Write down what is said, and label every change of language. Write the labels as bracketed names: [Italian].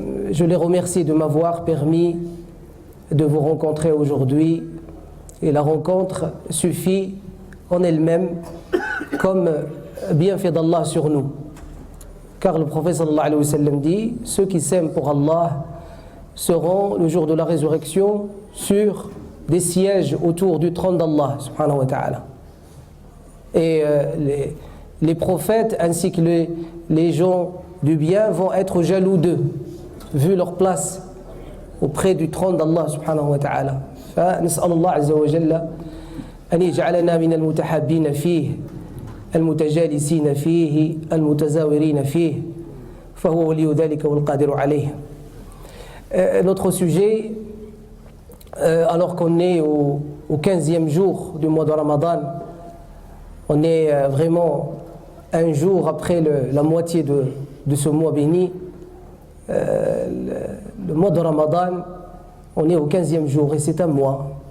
[French] Je les remercie de m'avoir permis de vous rencontrer aujourd'hui, et la rencontre suffit en elle-même comme bienfait d'Allah sur nous, car le prophète sallallahu alayhi wa sallam dit: ceux qui s'aiment pour Allah seront le jour de la résurrection sur des sièges autour du trône d'Allah subhanahu wa ta'ala. Et les prophètes ainsi que les gens du bien vont être jaloux d'eux, vu leur place auprès du trône d'Allah subhanahu wa ta'ala. [Arabic] فنسأل الله عز وجل أن يجعلنا من المتحابين فيه المتجالسين فيه المتزاورين فيه فهو ولي ذلك والقادر عليه. [French] Notre sujet, alors qu'on est au 15e jour du mois de Ramadan, on est vraiment un jour après la moitié de ce mois béni, le mois de Ramadan, on est au 15e jour et c'est un mois.